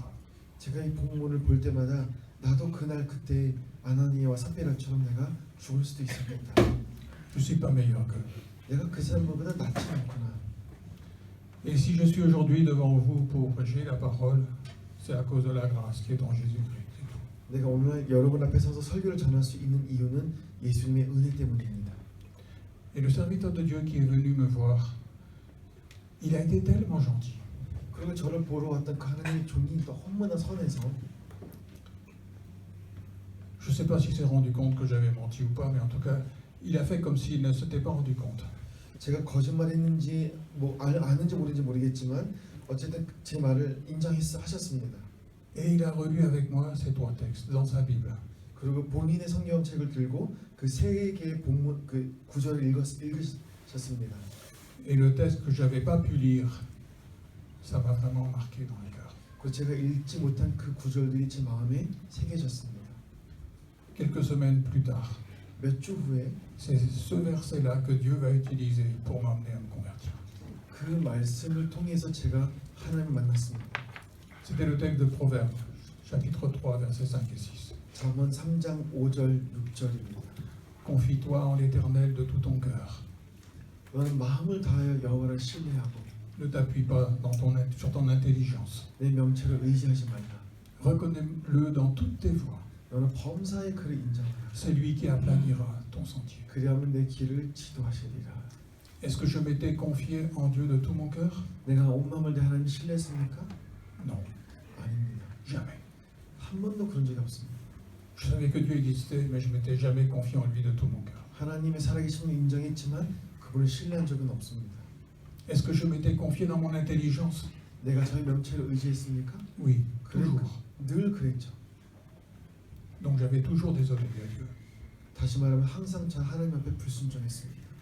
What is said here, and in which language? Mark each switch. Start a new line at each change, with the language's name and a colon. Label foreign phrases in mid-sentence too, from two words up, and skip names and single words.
Korean: 제가 이 본문을 볼 때마다 나도 그날 그때 아나니아와 삽비라처럼 내가 죽을 수도 있었겠다.
French: Je ne suis pas meilleur qu'eux.
Korean: 내가 그 사람보다 낫지 않구나.
French: Et si je suis aujourd'hui devant vous pour prêcher la parole, c'est à cause de la grâce qui est en Jésus-Christ. c'est tout.
Korean: 내가 오늘 여러분 앞에 서서 설교를 전할 수 있는 이유는 예수님의 은혜 때문입니다.
French: Et le serviteur de Dieu qui est venu me voir, il a été tellement gentil.
Korean: 그리고 저를 보러 왔던 그 하나님의 종이 너무나 선해서
French: Je ne sais pas s'il s'est rendu compte que j'avais menti ou pas, mais en tout cas, il a fait comme s'il ne s'était pas rendu compte.
Korean: 제가 거짓말했는지 아는지 모르는지 모르겠지만 어쨌든 제 말을 하셨습니다.
French: Et il a relu avec moi ces trois textes dans sa Bible.
Korean: 그리고 본인의 성경책을 들고 그 세 개의 본문 그 구절을 읽으셨습니다.
French: Et le texte que je n'avais pas pu lire, ça m'a vraiment marqué dans le cœur.
Korean: 그리고 제가 읽지 못한 그 구절들이 제 마음에 새겨졌습니다.
French: Quelques semaines plus tard,
Korean: 몇 주 후에
French: c'est ce verset-là que Dieu va utiliser pour m'emmener à me convertir.
Korean: 그 말씀을 통해서 제가 하나님을 만났습니다.
French: C'était le texte de Proverbes, chapitre 3, versets 5 et 6.
Korean: 잠언 3장 5절 6절입니다.
French: Confie-toi en l'Éternel de tout ton cœur.
Korean: 너는 마음을 다하여 여호와를 신뢰하고
French: Ne t'appuie pas sur ton intelligence.
Korean: 내 명철을 의지하지 말라.
French: Reconnais-le dans toutes tes voies.
Korean: 너는 범사의 그를 인정하라.
French: C'est lui qui aplanira ton sentier.
Korean: 그리하면 내 길을 지도하시리라.
French: Est-ce que je m'étais confié en Dieu de tout mon cœur?
Korean: 내가 온 마음을 내 하나님 신뢰했습니까?
French: Non,
Korean: 아닙니다.
French: jamais.
Korean: 한 번도 그런 적이 없습니다.
French: Je savais que Dieu existait, mais je m'étais jamais confié en lui de tout mon cœur.
Korean: 하나님의 살아계심을 인정했지만 그분을 신뢰한 적은 없습니다.
French: Est-ce que je m'étais confié dans mon intelligence?
Korean: 내가 저의 명철을 의지했습니까?
French: Oui, toujours.
Korean: 늘 그랬죠.
French: Donc j'avais toujours désobéi à Dieu.
Korean: 다시 말하면 항상 저 하나님 앞에 불순종했습니다.